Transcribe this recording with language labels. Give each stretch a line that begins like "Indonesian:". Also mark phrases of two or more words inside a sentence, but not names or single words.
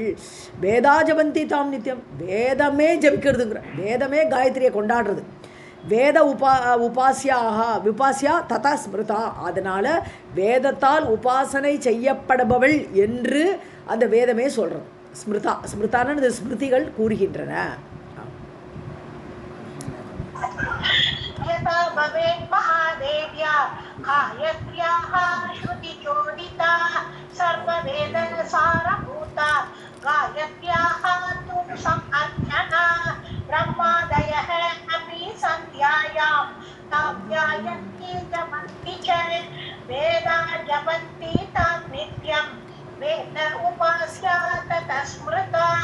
Sanskrit: वेदा जपन्ति तां नित्यम्,
Tamil: வேதமே ஜபிக்கிறதுங்கிற, வேதமே காயத்ரியை கொண்டாடுறது.
Sanskrit: वेद विपास्या तथा स्मृता,
Tamil: அதனால் வேதத்தால் உபாசனை செய்யப்படுபவள் என்று அந்த வேதமே சொல்கிறது. ஸ்மிருதா, ஸ்மிருதான்னு ஸ்மிருதிகள் கூறுகின்றன.
Sanskrit: यथा भवेत् महादेव्या गायत्र्याः श्रुतिचोदिता सर्ववेदसारभूता गायत्र्याः तु समर्चना ब्रह्मादयः अपि सन्ध्यायां तां ध्यायन्ति जपन्ति च वेदा जपन्ति तां नित्यं वेद उपास्या ततः स्मृता.